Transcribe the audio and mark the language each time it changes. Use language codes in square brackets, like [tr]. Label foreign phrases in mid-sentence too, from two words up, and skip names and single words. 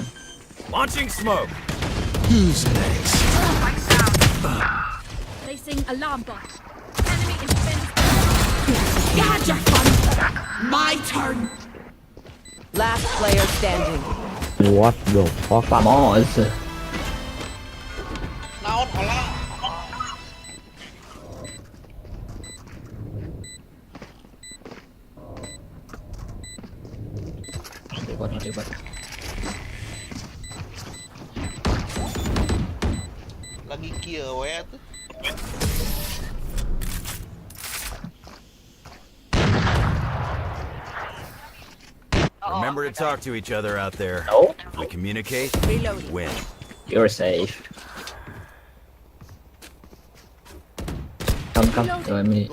[en] Launching smoke. Who's next? Placing alarm bot. Enemy in defense. Gotcha fun. My turn. Last player standing. What the fuck? Vamos. [su] Naon olah. Hebat. Lagi kieu we atuh. [en] Remember to talk to each other out there. No, We communicate, Reloading. win. you're safe. Come. Let me.